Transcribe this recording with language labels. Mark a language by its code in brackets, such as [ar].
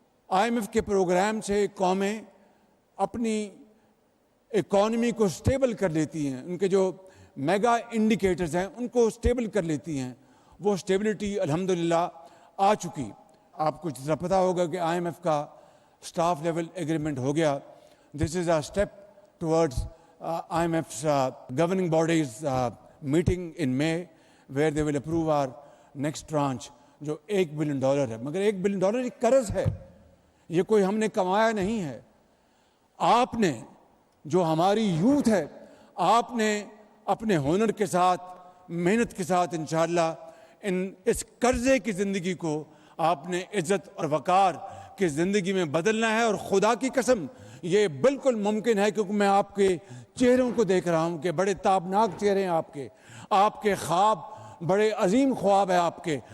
[ur] I am F کے programme سے قومیں اپنی اکانومی کو سٹیبل کر لیتی ہیں، ان کے جو میگا انڈیکیٹرز ہیں ان کو سٹیبل کر لیتی ہیں. وہ سٹیبلٹی الحمدللہ آ چکی. آپ کو جس طرح پتہ ہوگا کہ آئی ایم ایف کا سٹاف لیول ایگریمنٹ ہو گیا. [en] this is a step towards I M F's governing bodies meeting in May where they will approve our next tranche [ur] جو $1 بلین ہے. مگر $1 بلین ایک قرض ہے، یہ کوئی ہم نے کمایا نہیں ہے. آپ نے جو ہماری یوتھ ہے، آپ نے اپنے ہنر کے ساتھ، محنت کے ساتھ انشاءاللہ اس قرضے کی زندگی کو آپ نے عزت اور وقار کی زندگی میں بدلنا ہے. اور خدا کی قسم یہ بالکل ممکن ہے، کیونکہ میں آپ کے چہروں کو دیکھ رہا ہوں کہ بڑے تابناک چہرے ہیں آپ کے خواب بڑے عظیم خواب ہیں آپ کے.